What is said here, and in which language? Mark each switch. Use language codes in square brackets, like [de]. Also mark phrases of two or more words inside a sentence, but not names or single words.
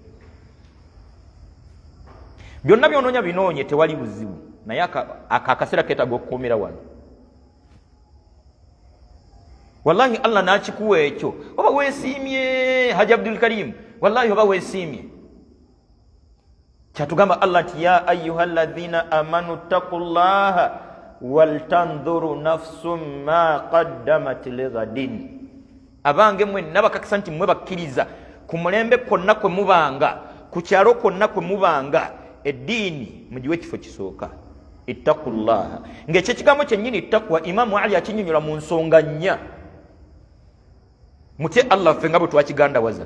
[lg] Byonna byonoonya binoonye tewali buzibu. Naye akaseera keetaaga okukuumira wano. Wallahi Allah n'akikuwa ekyo. Oba weesiimye Haji Abdul Karim. Wallahi oba weesiimye. Kyatugamba Allah nti [ar] يا أيها الذين آمنوا اتقوا الله ولتنظر نفس ما قدمت لغد. [lg] Abange mwe nabakakisa nti mwe bakkiriza ku mulembe kwonna kwe mubanga, ku kyalo kwonna kwe mubanga, eddiini mugiwe ekifo kisooka. [ar] اتقوا الله. [lg] Ng'ekyo ekigambo kyennyini ittaqwa Imamu Ali akinnyonnyola mu nsonga nnya. Mutye Allah ffe nga bwe twakigandawaza.